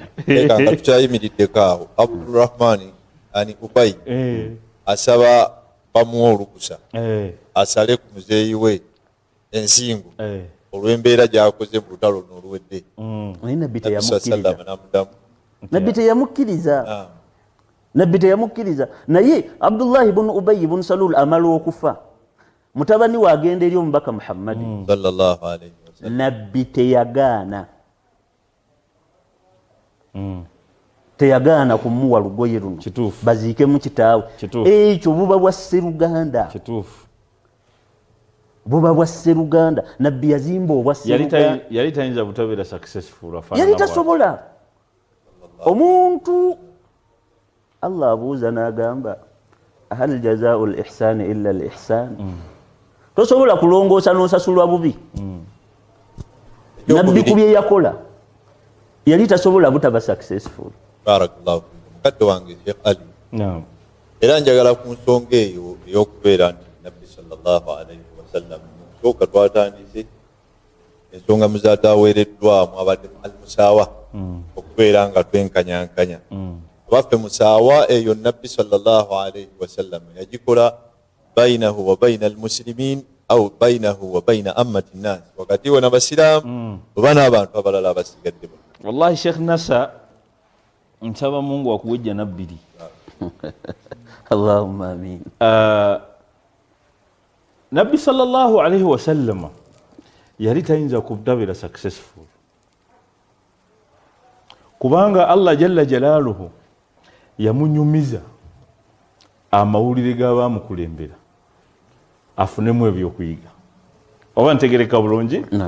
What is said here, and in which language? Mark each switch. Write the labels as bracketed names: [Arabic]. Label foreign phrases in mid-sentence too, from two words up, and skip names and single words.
[Ganda] Nga tukyayimiriddeko awo Abdurrahman ani Ubay asaba bamuwa olukusa asale ku muzeeyi we ensingo olw'embeera gy'akoze mu lutalo n'oluwedde. Naye nabbi teyamukkiriza. Naye Abdullah ibn Ubay ibn Salul amala okufa, mutabani we agenda eri omubaka Muhammad [Arabic] صلى الله عليه وسلم, [Ganda] nabbi teyagaana kumuwa lugoye luno baziikemu kitaawe. Ekyo buba bwa Sseruganda, buba bwa Sseruganda. Nabbi yazimba obwa Sseruganda, yali tayinza butabeera successful, yali tasobola. Omuntu Allah abuuza n'agamba [Arabic] هل جزاء الإحسان إلا الإحسان. [Ganda] Tosobola kulongoosa n'osasulwa bubi. Nabbi ku bye yakola yali tasobola butaba successful. Barakallahu mukadde wange Sheikh Ali. Era njagala ku nsonga eyo ey'okubeera nti Nabbi [Arabic] صلى الله عليه وسلم [Ganda] nsooka twatandise ensonga muzaata aweereddwamu abadde al-musaawa okubeera nga twenkanyankanya. Abaffe musaawa eyo Nabbi [Arabic] صلى الله عليه وسلم [Ganda] yagikola [Arabic] بينه وبين المسلمين أو بينه وبين عامة الناس, [Ganda] wakati we n'abasiraamu oba n'abantu abalala abasigadde. Wallahi Sheikh Nasa nsaba Mungu akuwejja nabbiri. [Arabic] اللهم آمين. [Ganda] Nabbi [Arabic] صلى الله عليه وسلم [Ganda] yali tayinza kutabira successful kubanga [Arabic] الله جل جلاله [Ganda] yamunyumiza amawulire g'abaamukulembera afunemu ebyokuyiga. Oba ntegereka bulungi?